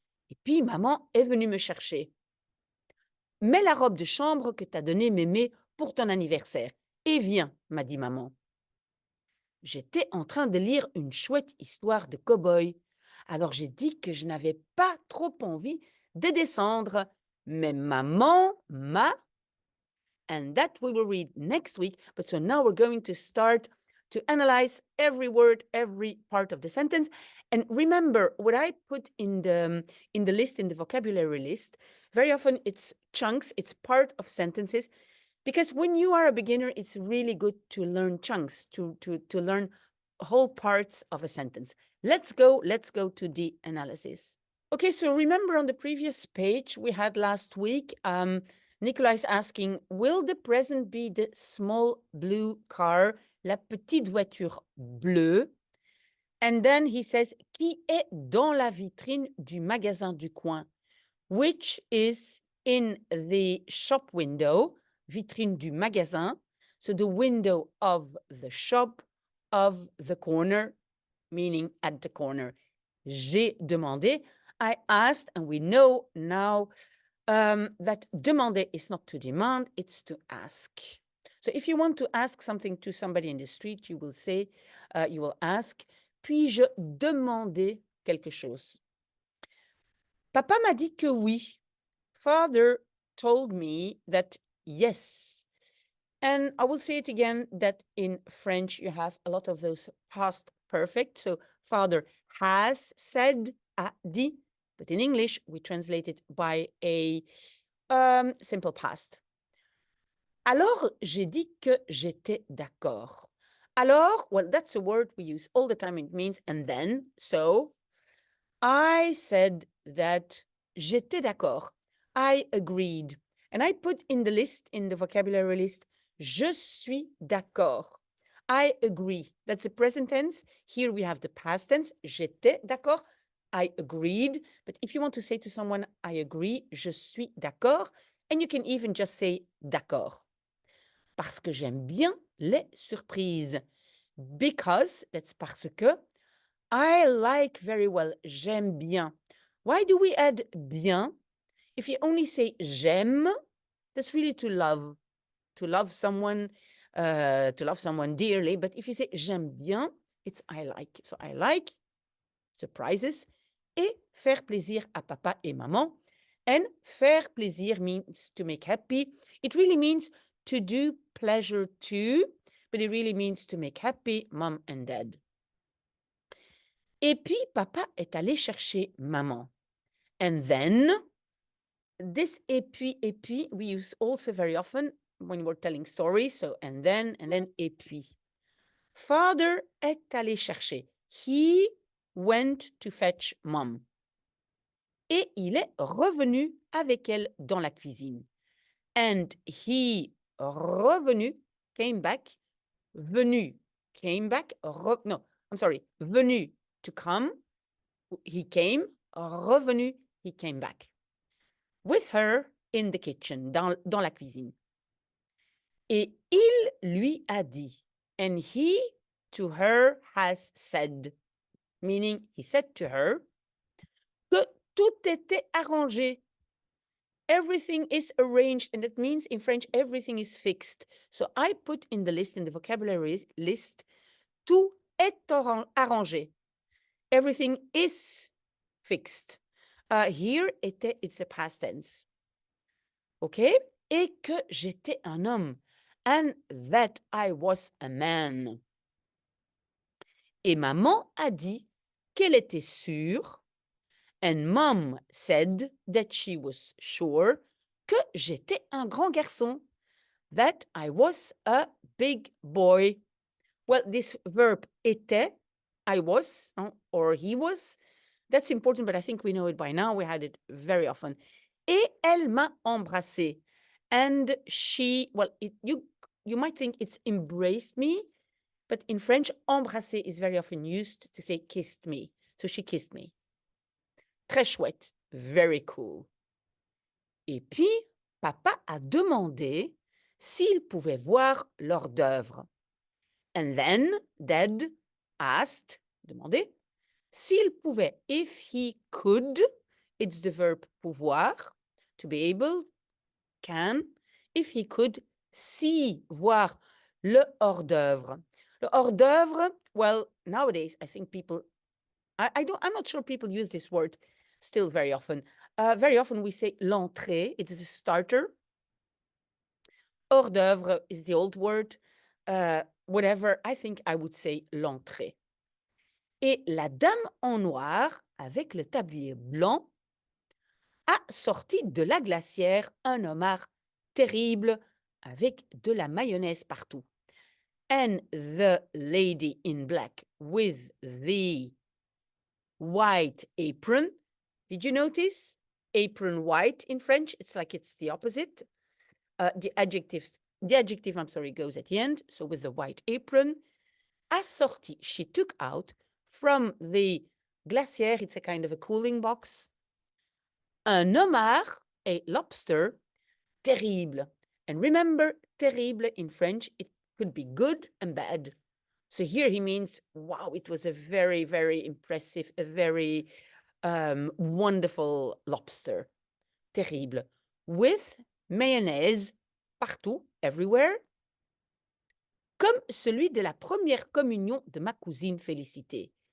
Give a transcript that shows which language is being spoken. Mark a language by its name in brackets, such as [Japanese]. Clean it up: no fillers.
[French] Et puis, maman est venue me chercher. Mets la robe de chambre que t'as donnée mémé pour ton anniversaire. Et viens, m'a dit maman. J'étais en train de lire une chouette histoire de cow-boy. Alors j'ai dit que je n'avais pas trop envie de descendre. Mais maman m'a. [English] And that we will read next week. But so now we're going to start to analyze every word, every part of the sentence. And remember what I put in the list, in the vocabulary list. Very often it's chunks, it's part of sentences. Because when you are a beginner, it's really good to learn chunks, to learn whole parts of a sentence. Let's go to the analysis. Okay, so remember on the previous page we had last week, Nicola is asking, will the present be the small blue car, [French] la petite voiture bleue? [English] And then he says, [French] qui est dans la vitrine du magasin du coin? [English] which is in the shop window, [French] vitrine du magasin, [English] so the window of the shop, of the corner, meaning at the corner. [French] J'ai demandé, [English] I asked, and we know now that demander is not to demand, it's to ask. So if you want to ask something to somebody in the street, you will say, you will ask, [French] puis-je demander quelque chose? Papa m'a dit que oui. [English] Father told me that yes. And I will say it again that in French you have a lot of those past perfect. So father has said, a dit, but in English we translate it by a simple past. [French] Alors, j'ai dit que j'étais d'accord. [English] Alors, well, that's a word we use all the time. It means and then. So I said that [French] j'étais d'accord. [English] I agreed. And I put in the list, in the vocabulary list, [French] je suis d'accord. [English] I agree. That's the present tense. Here we have the past tense. [French] J'étais d'accord. [English] I agreed. But if you want to say to someone, I agree, [French] je suis d'accord. [English] And you can even just say d'accord. [French] Parce que j'aime bien les surprises. [English] Because, that's [French] parce que, [English] I like very well. [French] J'aime bien. [English] Why do we add bien? If you only say j'aime, that's really to love someone dearly. But if you say [French] j'aime bien, [English] it's I like. So I like surprises [French] et faire plaisir à papa et maman. [English] And faire plaisir means to make happy. It really means to do pleasure to, but it really means to make happy mom and dad. [French] Et puis, papa est allé chercher maman. [English] And then, this et puis, we use also very often when we're telling stories. So, and then, et puis. Father [French] est allé chercher. [English] He went to fetch mom. [French] Et il est revenu avec elle dans la cuisine. [English] And he revenu, came back, venu, came back, no, I'm sorry, venu, to come, he came, revenu, he came back. With her in the kitchen, [French] dans la cuisine. Et il lui a dit, [English] and he to her has said, meaning he said to her, [French] que tout était arrangé. [English] Everything is arranged, and that means in French, everything is fixed. So I put in the list, in the vocabulary list, [French] tout est arrangé. [English] Everything is fixed. Here, it's a past tense. OK? [French] Et que j'étais un homme. [English] And that I was a man. [French] Et maman a dit qu'elle était sûre. [English] And mom said that she was sure [French] que j'étais un grand garçon. [English] That I was a big boy. Well, this verb était, I was, or he was, that's important, but I think we know it by now. We had it very often. [French] Et elle m'a embrassé. [English] And she, well, you might think it's embraced me, but in French, embrasser is very often used to say kissed me. So she kissed me. [French] Très chouette. [English] Very cool. [French] Et puis, papa a demandé s'il pouvait voir l'hors d'œuvre. [English] And then Dad asked, demandé, [French] s'il pouvait, [English] if he could, it's the verb pouvoir, to be able, can, if he could, see, [French] voir le hors d'œuvre. [English] Le hors d'œuvre, well, nowadays, I think people, I'm not sure people use this word still very often. Very often we say l'entrée, it's the starter. Hors d'œuvre is the old word. Whatever, I think I would say l'entrée. [French] Et la dame en noir, avec le tablier blanc, a sorti de la glacière un homard terrible avec de la mayonnaise partout. [English] And the lady in black with the white apron, did you notice? Apron white in French, it's like it's the opposite. The adjective, I'm sorry, goes at the end. So with the white apron, [French] a sorti, [English] she took out from the glacière, it's a kind of a cooling box, [French] Un homard, [English] a lobster, terrible. And remember, terrible in French, it could be good and bad. So here he means, wow, it was a very, very impressive, a very wonderful lobster. [French] Terrible. [English] With mayonnaise [French] partout, [English] everywhere, [French] comme celui de la première communion de ma cousine Félicité.